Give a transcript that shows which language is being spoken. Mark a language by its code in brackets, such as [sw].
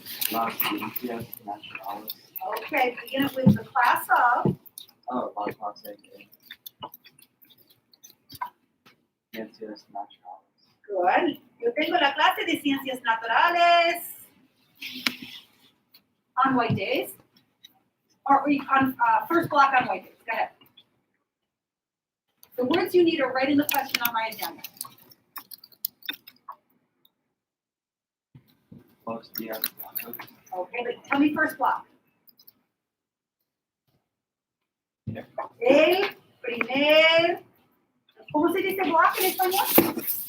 [es] Las ciencias naturales. [en] Okay, begin it with the class of. [es] Oh, la clase de ciencias naturales. [en] Good. [es] Yo tengo la clase de ciencias naturales [en] on white days. Or on first block on white days. Go ahead. The words you need are right in the question on my agenda. [es] Los días blancos. [en] Okay, but tell me first block. Yeah. [es] El primer. ¿Cómo se dice block en español?